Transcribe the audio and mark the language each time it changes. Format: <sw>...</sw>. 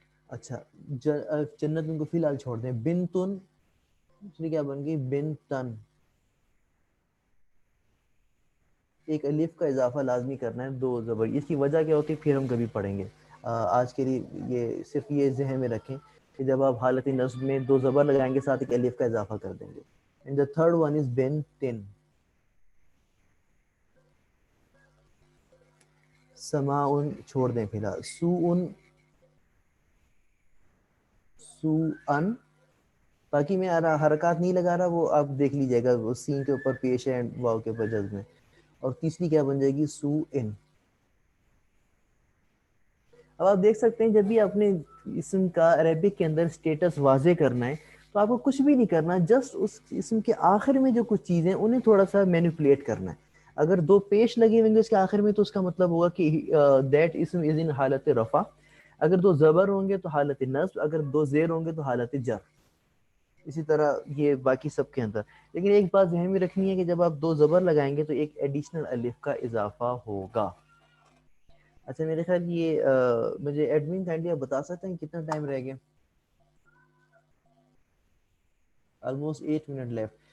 <ur>اچھا جنت ان کو فی الحال چھوڑ دیں. بن تن دوسری کیا بن گئی؟ بن تن. ایک الف کا اضافہ لازمی کرنا ہے دو زبر. اس کی وجہ کیا ہوتی ہے پھر ہم کبھی پڑھیں گے. آج کے لیے یہ صرف یہ ذہن میں رکھیں کہ جب آپ حالت نصب میں دو زبر لگائیں گے ساتھ ایک الف کا اضافہ کر دیں گے.</ur> <en>And the third one is بن تن.</en> <ur>سماؤن چھوڑ دیں فی الحال. سوءن. سوءن. باقی میں حرکات نہیں لگا رہا، وہ آپ دیکھ لیجئے گا، وہ سین کے اوپر پیش ہے واو کے اوپر جذب میں. اور تیسری کیا بن جائے گی؟ سو ان. اب آپ دیکھ سکتے ہیں جب بھی اپنے اسم کا عربک کے اندر سٹیٹس واضح کرنا ہے تو آپ کو کچھ بھی نہیں کرنا، جسٹ اس اسم کے آخر میں جو کچھ چیزیں انہیں تھوڑا سا مینیپولیٹ کرنا ہے. اگر دو پیش لگے ہوئیں گے اس کے آخر میں تو اس کا مطلب ہوگا کہ</ur> <en>that اسم is in</en> <ur>حالت رفع. اگر دو زبر ہوں گے تو حالت نصب، اگر دو زیر ہوں گے تو حالت جر. اسی طرح یہ باقی سب کے اندر. لیکن ایک بات ذہن میں رکھنی ہے کہ جب آپ دو زبر لگائیں گے تو ایک ایڈیشنل الف کا اضافہ ہوگا. اچھا میرے خیال یہ مجھے ایڈمن کائنڈلی آپ بتا سکتے ہیں کتنا ٹائم رہ گیا؟</ur> <en>Almost 8 minute left.</en>